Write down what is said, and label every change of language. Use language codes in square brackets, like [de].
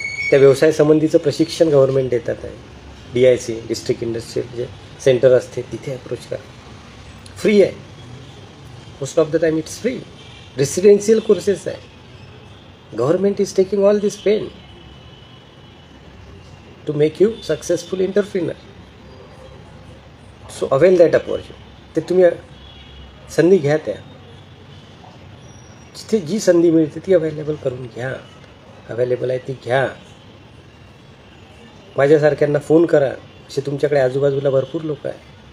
[mr] त्या व्यवसायासंबंधीचं प्रशिक्षण गव्हर्नमेंट देतात आहे. DIC डिस्ट्रिक्ट इंडस्ट्रियल जे सेंटर असते तिथे अप्रोच करा. फ्री आहे. [en] Most of the time it's free. [mr] Residential courses आहे. [en] Government is taking all this pain. To make you successful entrepreneur. So avail that opportunity. [mr] ते तुम्ही संधी घ्या, त्या जिथे जी संधी मिळते ती अवेलेबल करून घ्या. अवेलेबल आहे ती घ्या. माझ्यासारख्यांना फोन करा, असे तुमच्याकडे आजूबाजूला भरपूर लोक आहे.